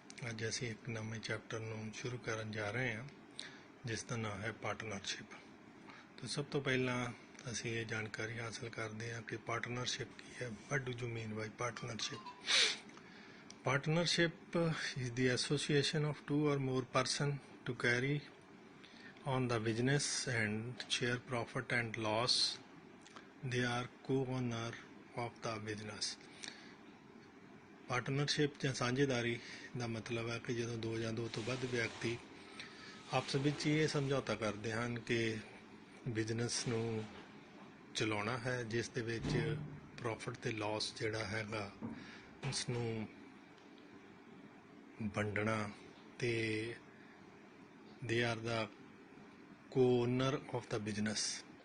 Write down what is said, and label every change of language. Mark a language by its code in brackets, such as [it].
[pa] ਅੱਜ ਅਸੀਂ ਇੱਕ ਨਵੇਂ ਚੈਪਟਰ ਨੂੰ ਸ਼ੁਰੂ ਕਰਨ ਜਾ ਰਹੇ ਹਾਂ ਜਿਸ ਦਾ ਨਾਮ ਹੈ ਪਾਰਟਨਰਸ਼ਿਪ। ਤਾਂ ਸਭ ਤੋਂ ਪਹਿਲਾਂ ਅਸੀਂ ਇਹ ਜਾਣਕਾਰੀ ਹਾਸਲ ਕਰਦੇ ਹਾਂ ਕਿ ਪਾਰਟਨਰਸ਼ਿਪ ਕੀ ਹੈ। [en] What do you mean by partnership? Partnership is the association of two or more persons to carry on the business and share profit and loss. They are co-owner of the business. [pa] Partnership ਜਾਂ ਸਾਂਝੇਦਾਰੀ ਦਾ ਮਤਲਬ ਹੈ ਕਿ ਜਦੋਂ ਦੋ ਜਾਂ ਦੋ ਤੋਂ ਵੱਧ ਵਿਅਕਤੀ ਆਪਸ ਵਿੱਚ ਹੀ ਇਹ ਸਮਝੌਤਾ ਕਰਦੇ ਹਨ ਕਿ ਬਿਜ਼ਨਸ ਨੂੰ ਚਲਾਉਣਾ ਹੈ, ਜਿਸ ਦੇ ਵਿੱਚ ਪ੍ਰੋਫਿਟ ਤੇ ਲਾਸ ਜਿਹੜਾ ਹੈਗਾ ਉਸ ਨੂੰ ਵੰਡਣਾ, ਤੇ [en] They are the co-owner of the business.